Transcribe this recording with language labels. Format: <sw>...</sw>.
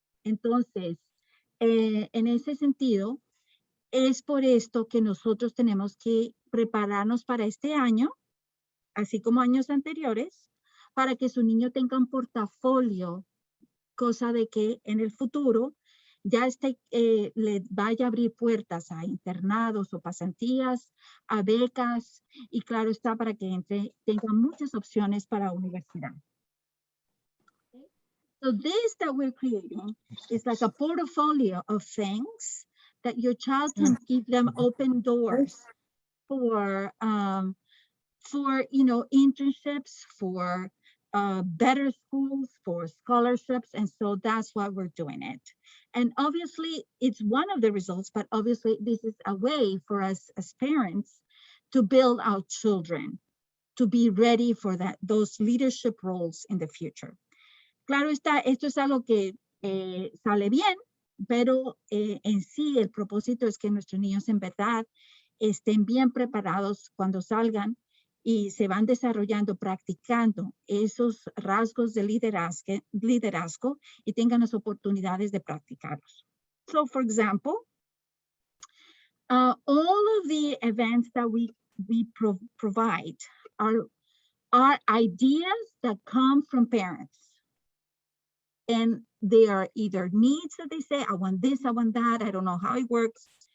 <es>Entonces, en ese sentido, es por esto que nosotros tenemos que prepararnos para este año, así como años anteriores, para que su niño tenga un portafolio, cosa de que en el futuro ya le vaya a abrir puertas a internados o pasantías, a becas, y claro está, para que tenga muchas opciones para universidad.</es> <en>So this that we're creating is like a portfolio of things that your child can give them open doors for internships, for better schools, for scholarships. And so that's why we're doing it. And obviously it's one of the results, but obviously this is a way for us as parents to build our children to be ready for those leadership roles in the future.</en> <es>Claro está, esto es algo que sale bien, pero en sí el propósito es que nuestros niños en verdad estén bien preparados cuando salgan y se van desarrollando, practicando esos rasgos de liderazgo y tengan las oportunidades de practicarlos.</es> <en>So, for example, all of the events that we provide are ideas that come from parents. And they are either needs that they say, I want this, I want that, I don't know how it works.</en>